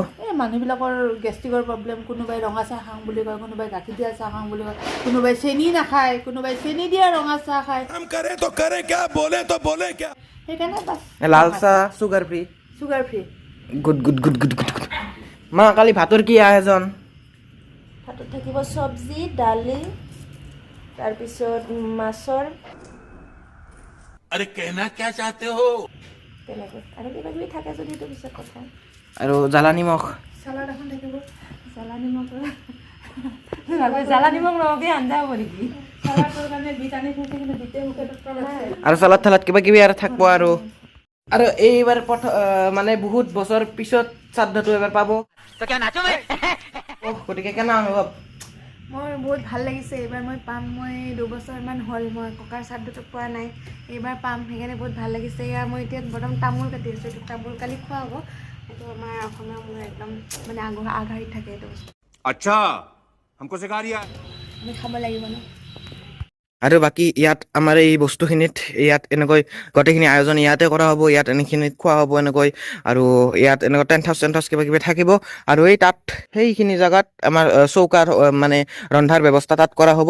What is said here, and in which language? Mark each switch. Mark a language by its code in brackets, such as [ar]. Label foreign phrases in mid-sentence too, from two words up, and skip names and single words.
[as] এই মানুহবিলাকৰ [en] gastricৰ problem, [as] কোনোবাই ৰঙা চাহ খাওঁ বুলি কয়, কোনোবাই গাখীৰ দিয়া চাহ খাওঁ বুলি কয়, কোনোবাই চেনি নাখায়, কোনোবাই চেনি দিয়া ৰঙা চাহ খায়। সেইকাৰণে বাছ লাল চাহ [en] sugar free. sugar free. good good good good good. [as] মা, কালি ভাতৰ কি আয়োজন? ভাতত থাকিব চব্জি, দালি, তাৰপিছত মাছৰ [hi] अरे कहना क्या चाहते हो? [as] তেনেকৈ আৰু কিবা কিবি থাকে যদি সেইটো পিছত কথা। আৰু জ্বালা নিমখ। চালাড এখন থাকিব। জ্বালা নিমখ নহ'লে আঞ্জা হ'ব নেকি? চালাডৰ কাৰণে বিট আনি থৈছে, কিন্তু বিটে মুখে আৰু চালাদ থালাদ কিবা কিবি আৰু থাকিব। আৰু এইবাৰ মানে বহুত বছৰ পিছত শ্ৰাদ্ধটো এবাৰ পাব। গতিকে কেনে অনুভৱ? মই বহুত ভাল লাগিছে, এইবাৰ মই পাম। মই 2 বছৰমান হ'ল মই ককাৰ শ্ৰাদ্ধটো পোৱা নাই, এইবাৰ পাম, সেইকাৰণে বহুত ভাল লাগিছে। এয়া মই এতিয়া বৰ্তমান তামোল কাটি আছোঁ, এইটো তামোল কালি খোৱা হ'ব। এইটো আমাৰ অসমীয়া মোৰ একদম মানে আগশাৰীত থাকে এইটো বস্তু, [hi] अच्छा, हमको सिखा रिया। [as] আমি খাব লাগিব ন। আৰু বাকী ইয়াত আমাৰ এই বস্তুখিনিত ইয়াত এনেকৈ গোটেইখিনি আয়োজন ইয়াতে কৰা হ'ব। ইয়াত এনেখিনিত খোৱা হ'ব এনেকৈ, আৰু ইয়াত এনেকৈ [en] tent house [as] কিবা কিবি থাকিব। আৰু এই তাত সেইখিনি জেগাত আমাৰ চৌকাৰ মানে ৰন্ধাৰ ব্যৱস্থা তাত কৰা হ'ব।